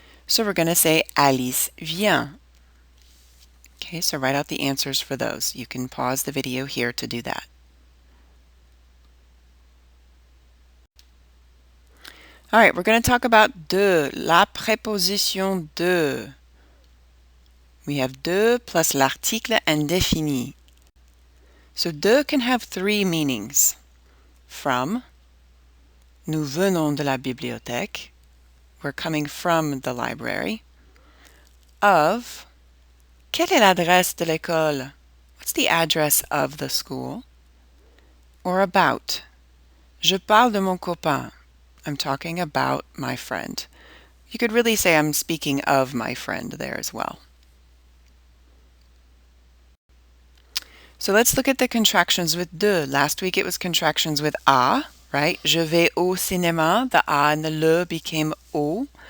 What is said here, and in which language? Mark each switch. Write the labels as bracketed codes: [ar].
[en] So we're going to say [fr] Alice vient. [en] Okay, so write out the answers for those. You can pause the video here to do that. All right, we're going to talk about de, [fr] la préposition de. [en] We have de [fr] plus l'article indéfini. [en] So de can have 3 meanings. From, [fr] nous venons de la bibliothèque. [en] We're coming from the library. Of, [fr] quelle est l'adresse de l'école? [en] What's the address of the school? Or about, [fr] je parle de mon copain. [en] I'm talking about my friend. You could really say I'm speaking of my friend there as well. So let's look at the contractions with de. Last week it was contractions with a, right? [fr] Je vais au cinéma. [en] The a and the le became au.